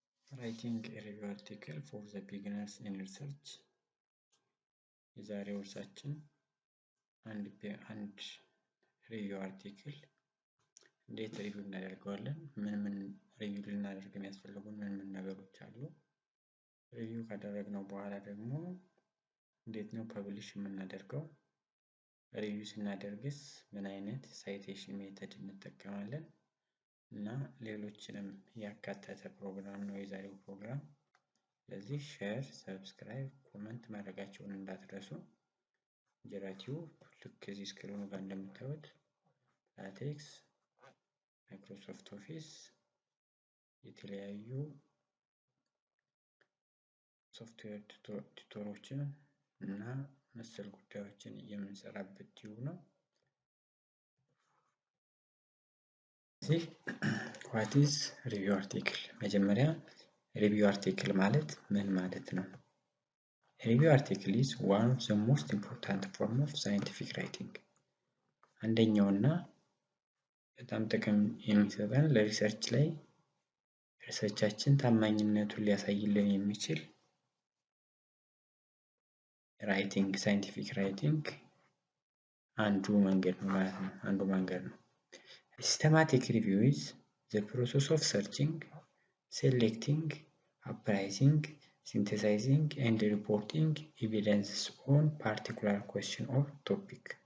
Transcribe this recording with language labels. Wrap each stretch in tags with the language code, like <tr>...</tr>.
<en>Writing a review article for the beginners in research.</en> <am>የዛሬው ርዕሳችን አንድ ሪቪው አርቲክል እንዴት ሪቪው እናደርጋለን? ምን ሪቪው ልናደርግ የሚያስፈልጉን ምን ነገሮች አሉ? ሪቪው ካደረግነው በኋላ ደግሞ እንዴት ነው ፐብሊሽ የምናደርገው? ሪቪው ስናደርግስ ምን አይነት ሳይቴሽን ሜተድ እንጠቀማለን? እና ሌሎችንም ያካተተ ፕሮግራም ነው የዛሬው ፕሮግራም። ስለዚህ ሼር፣ ሰብስክራይብ፣ ኮሜንት ማድረጋችሁን እንዳትረሱ። እንጀራ ቲዩብ ልክ እዚህ ስክሪኑ ጋር እንደምታዩት ላቴክስ፣ ማይክሮሶፍት ኦፊስ የተለያዩ ሶፍትዌር ቱቶሮችን እና መሰል ጉዳዮችን የምንሰራበት ቲዩብ ነው።</am> <en>What is review article?</en> <am>መጀመሪያ review article ማለት ምን ማለት ነው?</am> <en>Review article is one of the most important form of scientific writing.</en> <am>አንደኛውና በጣም ጥቅም የሚሰጠን ለሪሰርች ላይ ሪሰርቻችን ታማኝነቱን ሊያሳይልን የሚችል ራይቲንግ ሳይንቲፊክ ራይቲንግ አንዱ መንገድ ነው ማለት ነው። አንዱ መንገድ ነው።</am> <en>Systematic review is the process of searching, selecting, appraising, synthesizing, and reporting evidence on particular question or topic.</en>